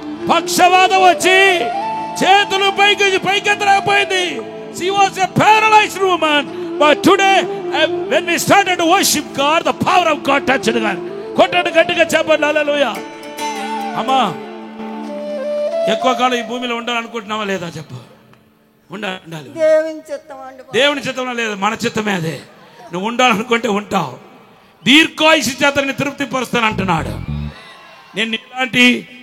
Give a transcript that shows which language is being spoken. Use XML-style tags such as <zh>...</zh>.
<te>పక్షవాదం వచ్చి చేతులు పైకెత్తలేకపోయింది.</te> <en>She was a paralyzed woman, but today when we started to worship God, the power of God touched her.</en> <te>కొట్టండి గట్టిగా చెప్పండి. హల్లెలూయా. అమ్మా ఎక్కువ కాలం ఈ భూమిలో ఉండాలనుకుంటున్నావా లేదా? చెప్పు. ఉండాలి. దేవుని చిత్తంలో లేదు, మన చిత్తమే అదే. నువ్వు ఉండాలనుకుంటే ఉంటావు. దీర్ఘాయుషు చేత తృప్తి పరుస్తాను అంటున్నాడు. నేను ఇలాంటి</te>